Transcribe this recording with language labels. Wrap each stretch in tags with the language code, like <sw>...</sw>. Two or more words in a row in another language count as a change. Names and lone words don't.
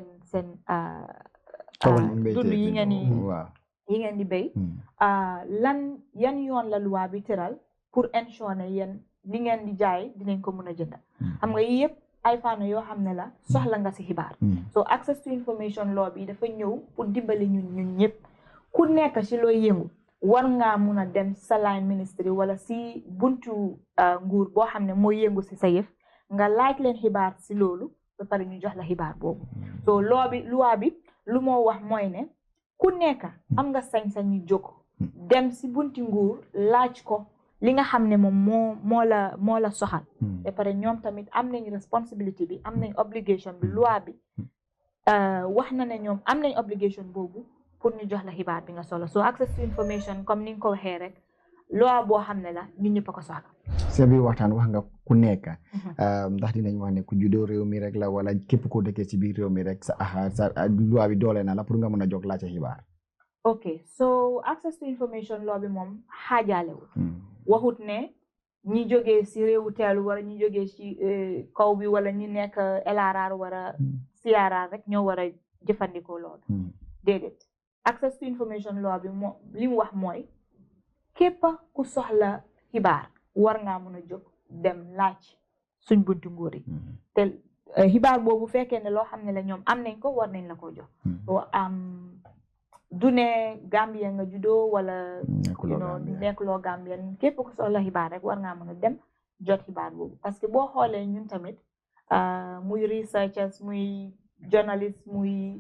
<wo>dund yi ngeen di béy yan yoon la loi bi tëral pour ensure ne yéen li ngeen di jaay dinañ ko mën a jënd xam nga yii yëpp ay fànn yoo xam ne la soxla nga si xibaar so</wo> <en>access to information law</en> <wo>bi dafa ñëw pour dimbali ñun ñëpp ku nekk si looy yëngu war ngaa mun a dem sa</wo> <en>line ministry</en> <wo>wala si buntu nguur boo xam ne mooy yëngu si sa yëf nga laaj leen xibaar si loolu ba pare ñu jox la xibaar boobu so loi bi lu moo wax mooy ne ku nekk am nga sañ-sañ ñu jóg dem si bunti nguur laaj ko li nga xam ne moom moo la soxal ba pare ñoom tamit am nañ responsibility bi am nañ obligation bi loi bi wax na ne ñoom am nañ obligation boobu pour ñu jox la xibaar bi nga soxla so</wo> <en>access to information</en> <wo>comme ni nga ko waxee rek loi boo xam ne la ñun ñëpp a ko soxla sa biir waxtaan wax nga ku nekk ndax dinañ wax ne ku juddoo réew mi rek la wala képp ko dëkkee ci biir réew mi rek sa loi bi doole na la pour nga mën a jóg laajte xibaar.</wo> <en>Okay, so access to information law</en> <wo>bi moom xaajalewul waxut ne ñi jógee si réewu teelu wala ñi jógee ci kaw bi wala ñi nekk LRR wala CRR rek ñoo war a jëfandikoo loolu déedéet</wo> <en>access to information law</en> <wo>bi moo li mu wax mooy képp ku soxla xibaar war ngaa mën a jóg dem laaj suñ buntu nguur yi te xibaar boobu fekkee ne loo xam ne la ñoom am nañ ko war nañ la ko jox du ne Gambien nga juddoo wala nekkuloo Gambien képp ku soxla xibaar rek war ngaa mën a dem jot xibaar boobu</wo> <fr>parce que</fr> <wo>boo xoolee ñun tamit muy researchers muy journalist muy</wo>